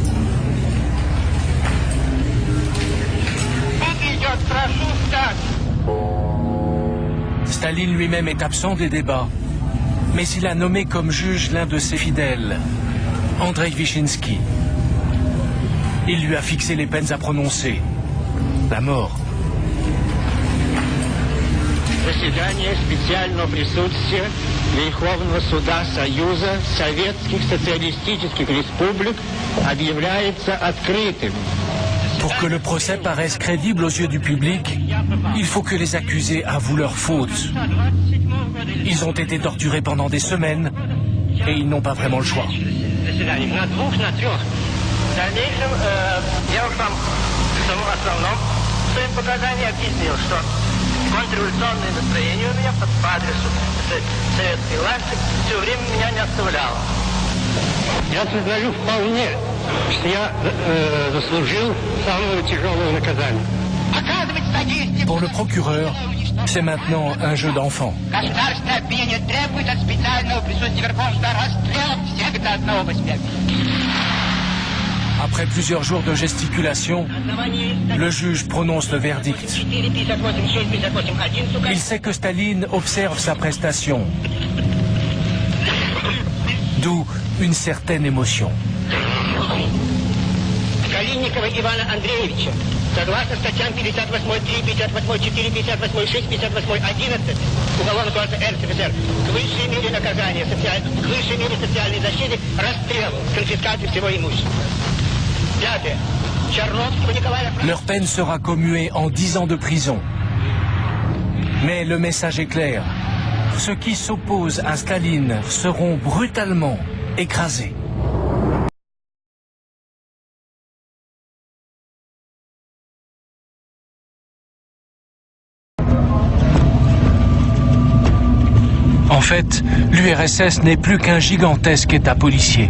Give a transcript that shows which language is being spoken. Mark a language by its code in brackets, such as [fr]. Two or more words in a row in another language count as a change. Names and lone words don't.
[fr] Staline lui-même est absent des débats, mais il a nommé comme juge l'un de ses fidèles, Andrei Vyshinsky. Il lui a fixé les peines à prononcer, la mort. [ru] Заседание специального присутствия Верховного суда Союза Советских Социалистических Республик объявляется открытым. [fr] Pour que le procès paraisse crédible aux yeux du public, il faut que les accusés avouent leurs fautes. Ils ont été torturés pendant des semaines et ils n'ont pas vraiment le choix. [ru] Контрреволюционное настроение у меня по адресу советской власти все время меня не оставляло. Я сознаю вполне, что я заслужил самого тяжелого наказания. [fr] Pour le procureur, c'est maintenant un jeu d'enfant. [ru] Государственное обвинение требует от специального присутствия Верховного расстрела всех до одного посмертия. [fr] Après plusieurs jours de gesticulation, le juge prononce le verdict. Il sait que Staline observe sa prestation, d'où une certaine émotion. [ru] Калинникова Ивана Андреевича, согласно статьям 58.3, 58.4, 58.6, 58.11 Уголовного кодекса РСФСР, к высшей мере наказания, к высшей мере социальной защиты, расстрел, конфискация всего имущества. [fr] Leur peine sera commuée en 10 ans de prison. Mais le message est clair. Ceux qui s'opposent à Staline seront brutalement écrasés. En fait, l'URSS n'est plus qu'un gigantesque État policier.